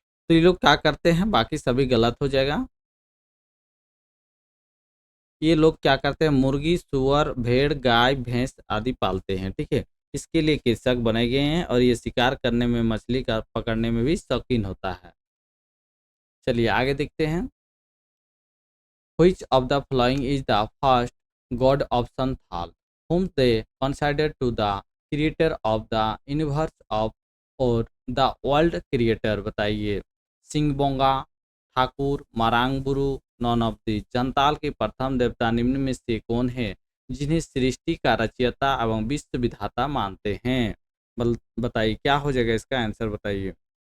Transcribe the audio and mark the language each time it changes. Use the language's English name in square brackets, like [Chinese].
[Hindi] तो ये लोग क्या करते हैं? बाकी सभी गलत हो जाएगा। ये लोग क्या करते हैं? मुर्गी, सुअर, भेड़, गाय, भैंस आदि पालते हैं। ठीक है, इसके लिए कृषक बनाए गए हैं, और ये शिकार करने में, मछली का पकड़ने में भी शौकीन होता है। चलिए आगे देखते हैं। [English] Which of the following is the first god of Santhal, whom they consider to the creator of the universe of [Hindi] और [English] the world creator? [Hindi] बताइए। Singbonga, Thakur, मारांगबुरु, [English] None of the. [Hindi] जनताल के प्रथम देवता निम्न में से कौन है जिन्हें सृष्टि का रचयिता एवं विश्व विधाता मानते हैं? बताइए क्या हो जाएगा इसका आंसर? बताइए।